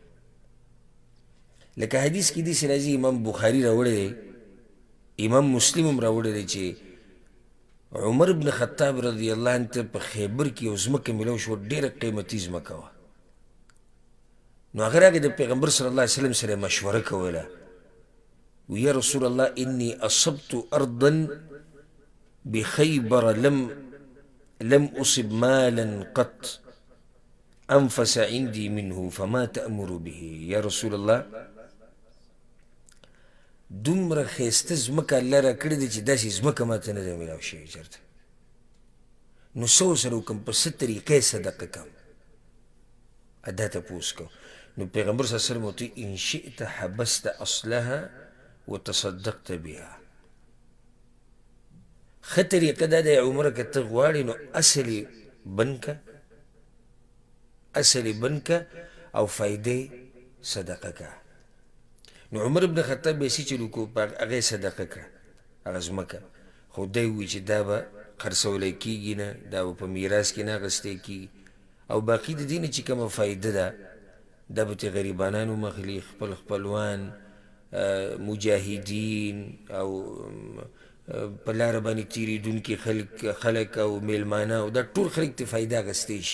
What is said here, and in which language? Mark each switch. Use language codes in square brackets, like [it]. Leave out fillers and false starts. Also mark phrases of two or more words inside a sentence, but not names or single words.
[ps] لکه حدیث کې داسې راځي، امام بخاري راوړی دی، امام مسلم هم راوړی دی چې عمر بن خطاب [ar] رضی الله عنه [ps] ته په خیبر کې یو ځمکه میلاو شوه، ډېره قیمتي ځمکه وه. نو هغه راغی د پیغمبر [ar] صلی الله علیه وسلم [ps] سره مشوره کوله، وی [ar] یا رسول الله انی اصبت ارضا بخیبر لم اصب مالا قط انفس عندي منه فما تأمر به. یا رسول الله [ps] دومره ښایسته ځمکه الله را کړې ده چې داسې ځمکه ماته نه ده میلاو شوې چېرته، نو څه ورسره وکړم، په څه طریقه یې صدقه کړم؟ دا تپوس کو. نو پیغمبر [ar] صلی الله علیه وسلم ورته ان شئت حبست اصلها وتصدقت بها. [ps] ښه طریقه دا دی عمره که ته غواړې نو اصل یې بند که او فایده صدقه که. نو عمر بن خطاب به یې چلو کو، هغه یې صدقه کړه هغه ځمکه، خو دی ووایي چې دا به خرڅولی کېږي نه، دا به په میراث کې نه اخیستی کېږي، او باقي د دې نه چې کومه فایده ده دا به ترې غریبانانو مخلي، خپل خپلوان، مجاهدین او په لاره باندې تېرېدونکي خلک او میلمانه او دا ټول خلک ترې فایده اخیستی شي.